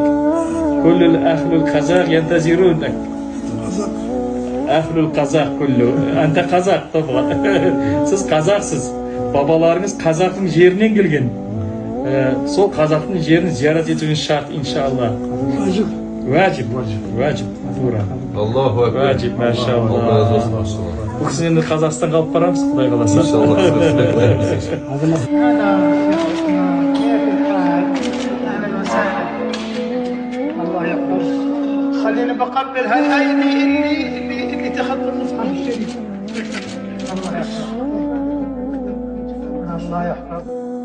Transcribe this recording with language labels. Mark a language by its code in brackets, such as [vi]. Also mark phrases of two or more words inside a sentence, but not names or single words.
[ar] كل أهل قازاق ينتظرونك. أهل قازاق كله. أنت قازاق. [kk] Сіз қазақсыз. Бабаларыңыз қазақтың жерінен келген. сол қазақтың жерін зиярат етуіңіз шарт, иншалла. [tr] Vacip. [kk] Вәжіп, тура. [tr] Allahu Ekber. Vacip, maşallah. Allah razı olsun. Bu kısım [kk] енді Қазақстанға алып барамыз, Құдай қаласа. [tr] İnşallah. [ar] هلا كيف الحال؟ اهلا وسهلا. الله يحفظك. خليني بقبل هالايدي اللي تخطى المصحف الشريف. الله يحفظك. الله يحفظك.